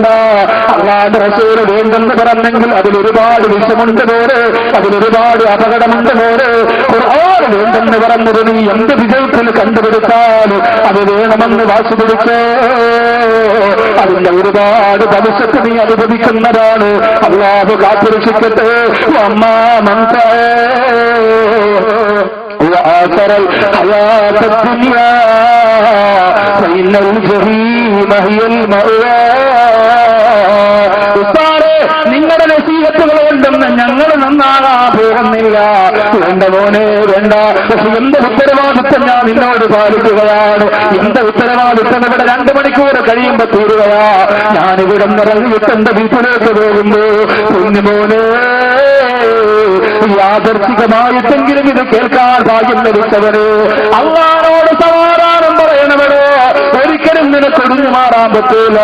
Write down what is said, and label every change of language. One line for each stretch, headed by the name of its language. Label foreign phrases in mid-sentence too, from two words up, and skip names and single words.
Malayalam: അല്ലാഹുവിന്റെ റസൂൽ വേണ്ടെന്ന് പറഞ്ഞെങ്കിൽ അതിലൊരുപാട് വിഷമുണ്ട് പോലെ, അതിലൊരുപാട് അപകടമുണ്ട് പോലെ. ഖുർആൻ വേണ്ടെന്ന് പറഞ്ഞത് നീ എന്ത് വിജയത്തിൽ കണ്ടുപിടിച്ചാൽ അത് വേണമെന്ന് വാശി പിടിച്ചേ അതിന്റെ ഒരുപാട് ഭവിഷ്യത്ത് നീ അനുഭവിക്കുന്നതാണ്. അല്ലാഹു കാത്തുരക്ഷിക്കട്ടെ.
Arabic: أما منسا وآخر الحياة الدنيا فإن الجحيم هي المأوى.
Malayalam: നിങ്ങളുടെ നസീഹത്തുകൾ കൊണ്ടൊന്ന് ഞങ്ങൾ നന്നാകാ പോകുന്നില്ല. വേണ്ട മോനെ വേണ്ട. പക്ഷെ എന്റെ ഉത്തരവാദിത്വം ഞാൻ നിന്നോട് പാലിക്കുകയാണ്. എന്റെ ഉത്തരവാദിത്വം ഇവിടെ 2 മണിക്കൂർ കഴിയുമ്പോ തീരുകയാ. ഞാനിവിടെ നിറങ്ങിയിട്ട് എന്റെ വീട്ടിലേക്ക് പോകുമ്പോ കുഞ്ഞുമോനെ യാദർശികമായിട്ടെങ്കിലും ഇത് കേൾക്കാൻ ഭാഗ്യം ലഭിച്ചവര് അള്ളാഹുവോട് സമാധാനം പറയണവരോ ഒരിക്കലും നിനക്ക് ഒഴിഞ്ഞു മാറാൻ പറ്റൂല.